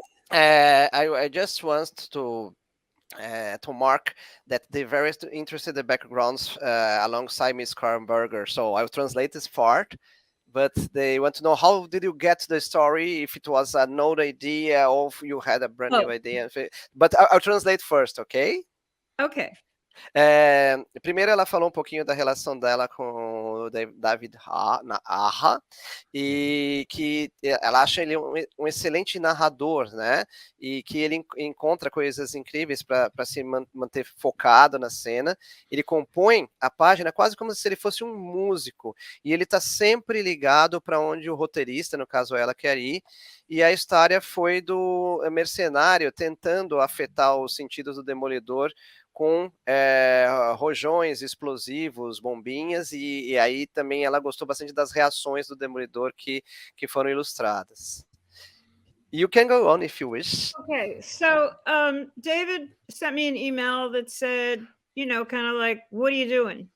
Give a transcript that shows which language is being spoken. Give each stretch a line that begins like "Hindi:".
English: I just want to mark that they're very interested in the backgrounds alongside Miss Karenberger. So I'll translate this part, but they want to know, how did you get the story? If it was an old idea or if you had a brand new idea. But I'll translate first, okay? Okay.
Portuguese: Primeiro ela falou um pouquinho da relação dela com o David Aha, e que ela acha ele um excelente narrador, né? E que ele encontra coisas incríveis para se manter focado na cena. Ele compõe a página quase como se ele fosse um músico, e ele está sempre ligado para onde o roteirista, no caso ela, quer ir. E a história foi do mercenário tentando afetar os sentidos do Demolidor com rojões, explosivos, bombinhas, e aí também ela gostou bastante das reações do Demolidor que foram ilustradas.
English: You can go on if you wish. Okay, so David sent me an email that said, kind of like, what are you doing?